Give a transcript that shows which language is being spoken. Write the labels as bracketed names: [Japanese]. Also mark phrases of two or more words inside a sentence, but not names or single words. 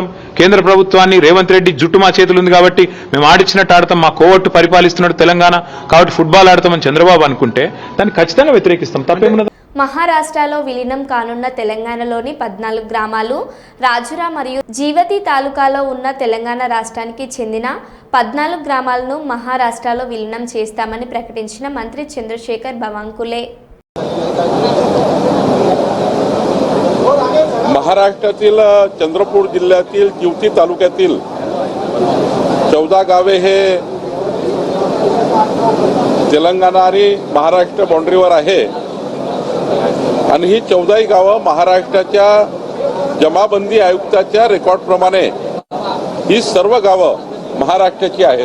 [Telugu] కేంద్ర ప్రభుత్వాన్ని రేవంత్ రెడ్డి జుట్టు మా చేతులు ఉంది కాబట్టి మేము ఆడిచ్చినట్టు ఆడతాం, మా కోవట్టు పరిపాలిస్తున్నాడు తెలంగాణ కాబట్టి ఫుట్బాల్ ఆడతామని చంద్రబాబు అనుకుంటే దాన్ని ఖచ్చితంగా వ్యతిరేకిస్తాం. తప్పేమున్నది? మహారాష్ట్రలో విలీనం కానున్న తెలంగాణలోని 14 గ్రామాలు రాజురా మరియు జీవతి తాలూకాలో ఉన్న తెలంగాణ రాష్ట్రానికి చెందిన 14 గ్రామాలను మహారాష్ట్రలో విలీనం చేస్తామని ప్రకటించిన మంత్రి చంద్రశేఖర్ बावनकुळे. [Marathi] महाराष्ट्रातील चंद्रपूर जिल्ह्यातील जिवती तालुक्यातील 14 गावे हे तेलंगणा आणि महाराष्ट्र बाउंड्रीवर आहे आणि ही 14 गावं महाराष्ट्राच्या जमाबंदी आयुक्ताच्या रेकॉर्डप्रमाणे ही सर्व गावं महाराष्ट्राची आहेत.